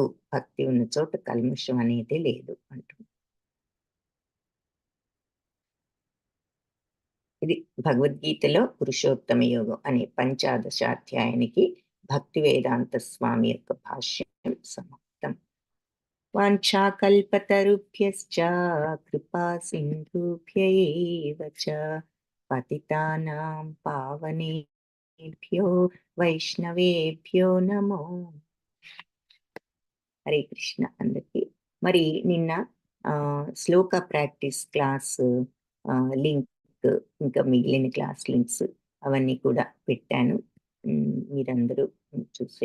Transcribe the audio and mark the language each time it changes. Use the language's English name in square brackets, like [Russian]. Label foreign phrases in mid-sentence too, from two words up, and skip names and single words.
[Telugu] భక్తి ఉన్న చోట కల్మషం అనేదే లేదు అంటుంది. ఇది భగవద్గీతలో పురుషోత్తమ యోగం అనే 15వ అధ్యాయానికి భక్తి వేదాంత స్వామి యొక్క భాష్యం సమాప్తం. [Sanskrit] వాంఛాకల్పతరుభ్యశ్చ కృపా సింధుభ్య ఏవ చ పతితానాం పావనేభ్యో వైష్ణవేభ్యో నమో. హరే కృష్ణ [Telugu] అందరికీ. మరి నిన్న శ్లోక [English] practice class link, [Telugu] ఇంకా మిగిలిన [English] class links [Telugu] అవన్నీ కూడా పెట్టాను. మీరందరూ చూసే